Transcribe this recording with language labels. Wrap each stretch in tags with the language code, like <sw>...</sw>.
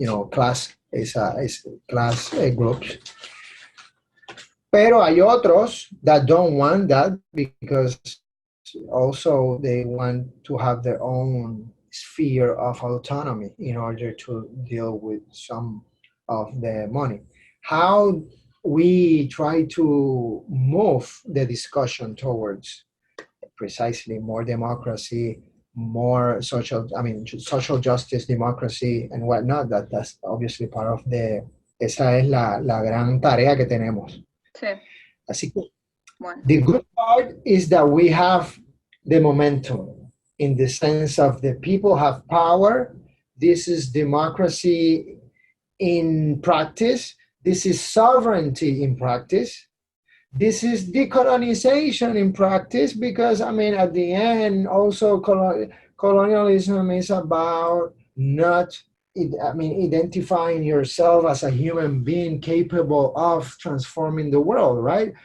<en>Class is class groups.</en> <es>Pero hay otros</es> <en>that don't want that, because also they want to have their own sphere of autonomy in order to deal with some of the money. How we try to move the discussion towards precisely more democracy, more social justice, democracy, and whatnot, that's obviously part of the</en> <es>Esa es la gran tarea que tenemos. Sí. Así que, Bueno.</es> <en>the good part is that we have the momentum in the sense of the people have power. This is democracy in practice. This is sovereignty in practice. This is decolonization in practice, because, I mean, at the end, also colonialism is about not, identifying yourself as a human being capable of transforming the world, right?</en>